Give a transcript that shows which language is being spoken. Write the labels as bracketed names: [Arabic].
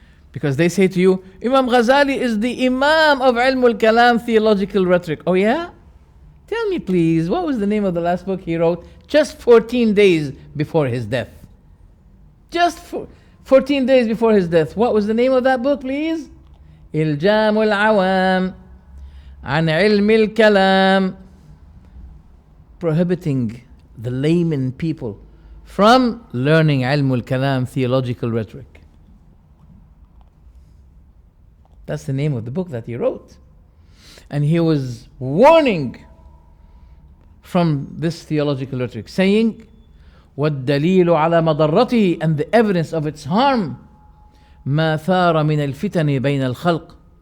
[English] Because they say to you, Imam Ghazali is the Imam of Ilm al-Kalam theological rhetoric. Oh yeah? Tell me please, what was the name of the last book he wrote just 14 days before his death? Just 14 days before his death. What was the name of that book, please? [Arabic] إلجام العوام عن علم الكلام. [English] Prohibiting the layman people from learning علم الكلام, theological rhetoric. That's the name of the book that he wrote. And he was warning from this theological rhetoric, saying, [Arabic] وَالدَّلِيلُ عَلَى مَضَرَّتِهِ, [English] and the evidence of its harm, [Arabic] مَا ثَارَ مِنَ الْفِتَنِ بَيْنَ الْخَلْقِ.